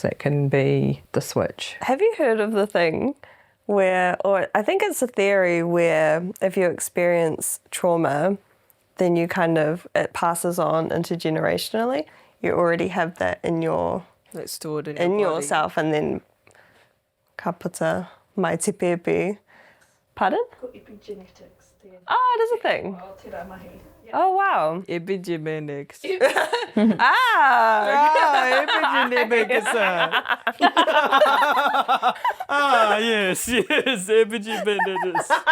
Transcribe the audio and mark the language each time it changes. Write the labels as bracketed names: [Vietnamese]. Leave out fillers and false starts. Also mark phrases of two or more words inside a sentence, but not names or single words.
[English] That can be the switch. Have you heard of the thing where, or I think it's a theory where if you experience trauma, then it passes on intergenerationally. You already have that in your That's stored in yourself, and then [Māori] ka puta mai te pepe. [English] Pardon? Epigenetics. Oh, it is a thing. Oh, wow. Epigenetics. Epigenetics. Yes, epigenetics.